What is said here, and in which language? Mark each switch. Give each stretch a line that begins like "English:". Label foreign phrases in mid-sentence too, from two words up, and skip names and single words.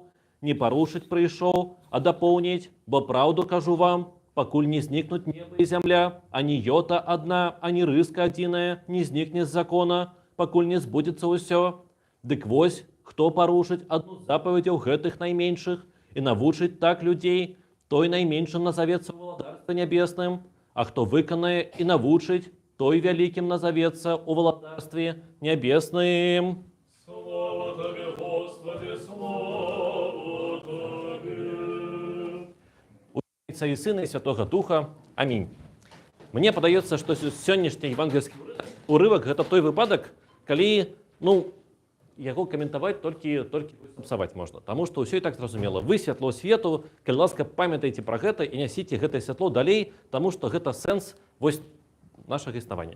Belarusian: Не парушыць прыйшоў, а дапоўніць, бо праўду кажу вам, пакуль не знікнуць неба і зямля, ані йота адна, ані рыска адзіная не знікне з закона, пакуль не збудзецца ўсё. Дык вось, хто парушыць адну з запаведзяў гэтых найменшых і навучыць так людзей, той найменшым назавецца ў валадарстве нябесным, а хто выканае і навучыць, той вялікім назавецца ў валадарстве нябесным.
Russian: Слава Тебе, Господи, слава Тебе. Отца и Сына и Святого Духа. Аминь.
Belarusian: Мне падаецца, што сённяшні евангельскі урывак гэта той выпадак, калі, яго каментаваць толькі псаваць можна. Таму што ўсё і так зразумела. Вы святло свету, калі ласка, памятайце пра гэта і нясіце гэтае святло далей, таму што гэта сэнс нашага існавання.